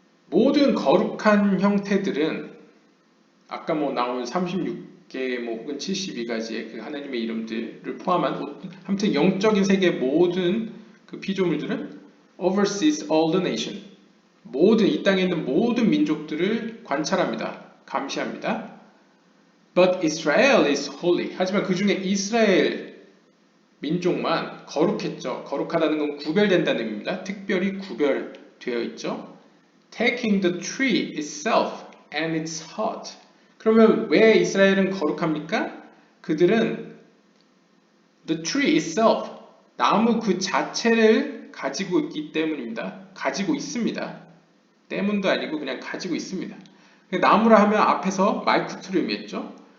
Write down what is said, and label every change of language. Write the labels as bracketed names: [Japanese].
[Korean] 모든 거룩한 형태들은 아까 나온 36개 혹은 72가지의 그 하나님의 이름들을 포함한 아무튼 영적인 세계의 모든 그 피조물들은 [English] oversees all the nation. [Korean] 이 땅에 있는 모든 민족들을 관찰합니다. 감시합니다. [English] But Israel is holy. [Korean] 하지만 그 중에 이스라엘 민족만 거룩했죠. 거룩하다는 건 구별된다는 의미입니다. 특별히 구별되어 있죠. [English] Taking the tree itself and its heart. [Korean] 그러면 왜 이스라엘은 거룩합니까? 그들은 [English] the tree itself, [Korean] 나무 그 자체를 가지고 있기 때문입니다. 가지고 있습니다. 때문도 아니고 그냥 가지고 있습니다. 나무라 하면 앞에서 말쿠트를 의미했죠.